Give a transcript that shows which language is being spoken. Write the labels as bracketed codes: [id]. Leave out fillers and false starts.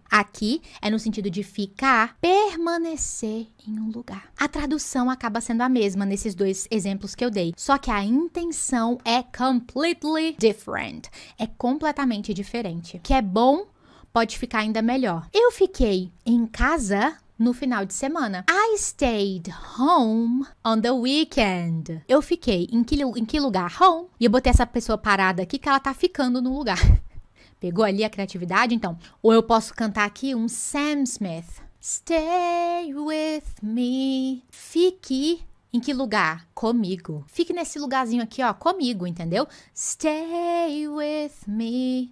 [pt] Aqui é no sentido de ficar, permanecer em um lugar. A tradução acaba sendo a mesma nesses 2 exemplos que eu dei. Só que a intenção é [en] completely different. [pt] É completamente diferente. Que é bom, pode ficar ainda melhor. Eu fiquei em casa no final de semana. [en] I stayed home on the weekend. [pt] Eu fiquei em que lugar? Home. E eu botei essa pessoa parada aqui que ela tá ficando no lugar. Pegou ali a criatividade? Então, ou eu posso cantar aqui um Sam Smith. [en] Stay with me. [pt] Fique em que lugar? comigo. Fique nesse lugarzinho aqui, ó, comigo, entendeu? [en] Stay with me.